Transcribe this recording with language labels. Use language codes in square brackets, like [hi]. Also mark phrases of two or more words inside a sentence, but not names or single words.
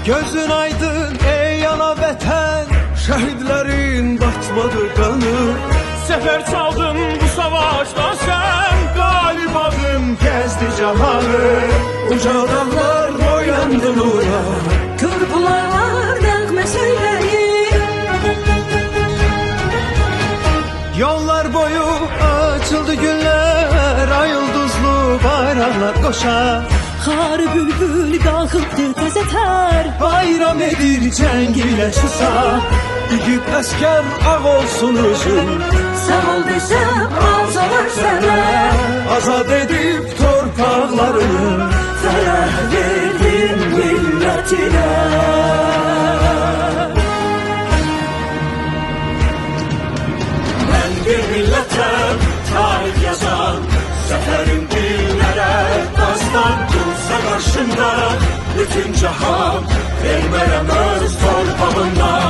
[az] Gözün aydın ey ana vətən, şəhidlərin batmadı qanı. [tr] Sefer çaldın bu savaşta sen, galip adın Gezdi cahanı, uca dağlar boyandı nura. [az] Turbular nəğmə söyləyir. [tr] Yollar boyu açıldı günler, ay yıldızlı bayraklar koşar. [az] Xarı bülbül qalxıbdı təzətər. Bayram edir cəng ilə susar. İgid əskər ağ olsun özün, Sağ ol desəm azalar sənə. azad edib torpaqlarını. Fərəh verdin millətinə. [tr] Ben bir milletem, tarih yazan, zaferim dillere dastan. Dursa karşımda bütün cahan, vermem öz torpağımdan.